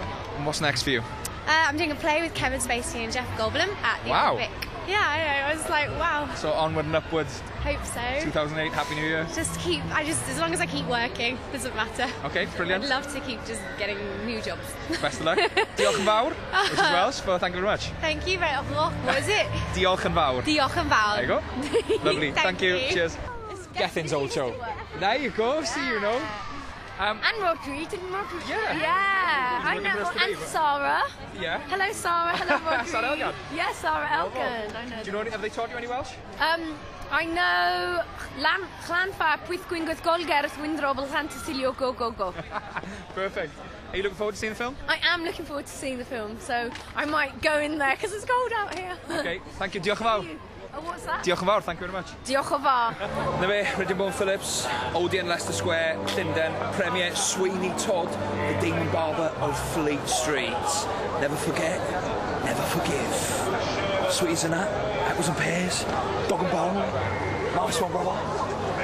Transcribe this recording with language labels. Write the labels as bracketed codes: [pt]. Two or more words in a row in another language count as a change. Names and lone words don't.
[en] And what's next for you? I'm doing a play with Kevin Spacey and Jeff Goldblum at the Wow. Vic. Yeah, I know. I was like, wow. So onward and upwards. Hope so. 2008, Happy New Year. As long as I keep working, doesn't matter. Okay, brilliant. I'd love to keep just getting new jobs. Best of luck. [cy] Diolch yn fawr, [en] which is Welsh, but thank you very much. Thank you very much. What is it? [cy] Diolch yn fawr. Diolch yn fawr. [en] There you go. Lovely. Thank you. Cheers. Gethin's old show. There you go. See, you know. And Rodri, didn't Rodri? Yeah. Yeah, I looking for know. us today, And but- Sarah. Yeah. Hello, Sarah. Hello, Rodri. Sarah Elgan? Yeah, Sarah Elgan. I know. Do you know? Have they taught you any Welsh? I know Llanfa, Pwythgwyn Gwydgolger, Windrobl, Llantysilio, go, go, go. Perfect. Are you looking forward to seeing the film? I am looking forward to seeing the film, so I might go in there because it's cold out here. Okay. Thank you. [cy] Diolch yn fawr. [en] Oh, what's that? [cy] Diolch yn fawr. [en] Thank you very much. [cy] Diolch yn fawr. Na fe, Ridgen Bourne Phillips, Odeon Leicester Square, Llundain, premiere Sweeney Todd, the Demon Barber of Fleet Street. [en] Never forget, never forgive. Sweeties and that, apples and pears, dog and bone. Nice one, brother.